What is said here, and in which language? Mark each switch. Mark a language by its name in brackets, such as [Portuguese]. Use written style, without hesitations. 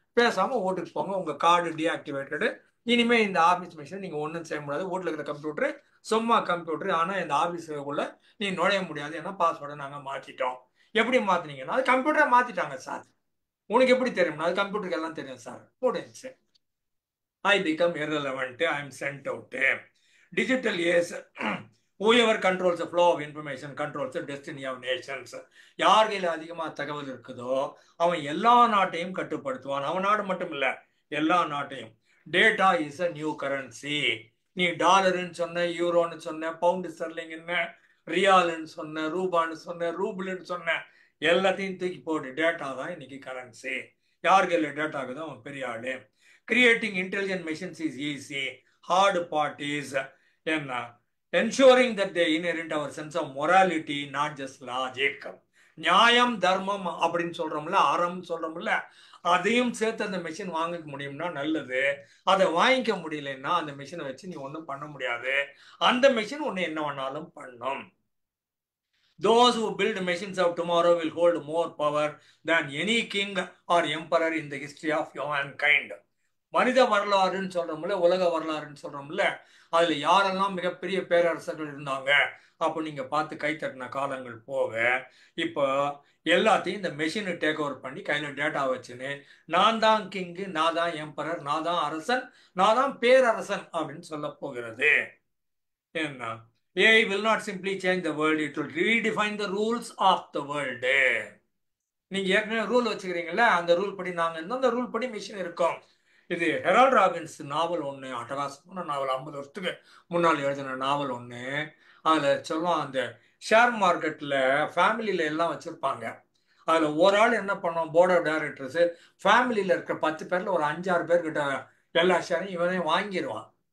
[Tamil] பேசாம வீட்டுக்கு போங்க, உங்க கார்டு டீஆக்டிவேட்டடு, இனிமே இந்த ஆபீஸ் மிஷின் நீங்க ஒன்றும் செய்ய முடியாது, வீட்டுல இருக்கிற கம்ப்யூட்டர் சும்மா கம்ப்யூட்டர், ஆனா இந்த ஆபீஸுக்குள்ள நீ நுழைய முடியாது, ஏன்னா பாஸ்வேர்டை நாங்க மாத்திட்டோம். எப்படி மாத்தினீங்கன்னா அது கம்ப்யூட்டரை மாத்திட்டாங்க சார், உனக்கு எப்படி தெரியும்னா அது கம்ப்யூட்டருக்கு எல்லாம் தெரியும் சார், முடிஞ்சு. [English] I become irrelevant, I am sent out. Digital is whoever controls the flow of information controls the destiny of nations. [Tamil] யார் கையில் அதிகமா தகவல் இருக்குதோ அவன் எல்லா நாட்டையும் கட்டுப்படுத்துவான், அவன் நாடு மட்டும் இல்ல எல்லா நாட்டையும். [English] Data is a new currency. [Tamil] நீ டாலர்னு சொன்ன, யூரோன்னு சொன்ன, பவுண்டு ஸ்டெர்லிங்னு, ரியால்னு சொன்ன, ரூபான்னு சொன்ன, ரூபிள்னு சொன்ன, எல்லாத்தையும் தூக்கி போட்டு டேட்டா தான் இன்னைக்கு கரன்சி. யார் கையில் டேட்டா இருக்குதோ அவன் பெரிய ஆளு. [English] Creating intelligent machines is easy. Hard part is என்ன, ensuring that they inherit our sense of morality, not just logic. [Tamil] நியாயம் தர்மம் அப்படின்னு சொல்றோம்ல, அறம் சொல்றோம்ல, அதையும் சேர்த்து அந்த மெஷின் வாங்கிக்க முடியும்னா நல்லது. அதை வாங்கிக்க முடியலன்னா அந்த மெஷினை வச்சு நீ ஒன்றும் பண்ண முடியாது. அந்த மெஷின் ஒன்று என்ன வேணாலும் பண்ணும். [English] Those who build machines of tomorrow will hold more power than any king or emperor in the history of humankind. [Tamil] மனித வரலாறுன்னு சொல்றோம்ல, உலக வரலாறுன்னு சொல்றோம்ல, அதுல யாரெல்லாம் மிகப்பெரிய பேரரசர்கள் இருந்தாங்க அப்போ நீங்க பார்த்து கை தட்டின காலங்கள் போக, இப்போ எல்லாத்தையும் இந்த மெஷினை டேக் ஓவர் பண்ணி கையில டேட்டா வச்சுன்னு நான் தான் கிங்கு, நான் தான் எம்பரர், நான் தான் அரசன், நான் தான் பேரரசன் அப்படின்னு சொல்ல போகிறது. [English] என்ன, AI will not simply change the world, it will redefine the rules of the world. [Tamil] நீங்க ஏற்கனவே ரூல் வச்சுக்கிறீங்கல்ல, அந்த ரூல் படி நாங்க இருந்தோம், அந்த ரூல் படி மிஷின் இருக்கும். இது ஹெரால்ட் ராபின்ஸ் நாவல் ஒன்று, அட்டகாசமான நாவல், 50 வருஷத்துக்கு முன்னால் எழுதின நாவல் ஒன்று. அதில் சொல்லுவான், அந்த ஷேர் மார்க்கெட்டில் ஃபேமிலியில் எல்லாம் வச்சுருப்பாங்க. அதில் ஒரு ஆள் என்ன பண்ணோம், போர்ட் ஆஃப் டைரக்டர்ஸு ஃபேமிலியில் இருக்கிற 10 பேரில் ஒரு 5-6 பேர்கிட்ட எல்லா ஷேரையும் இவனே வாங்கிடுவான்.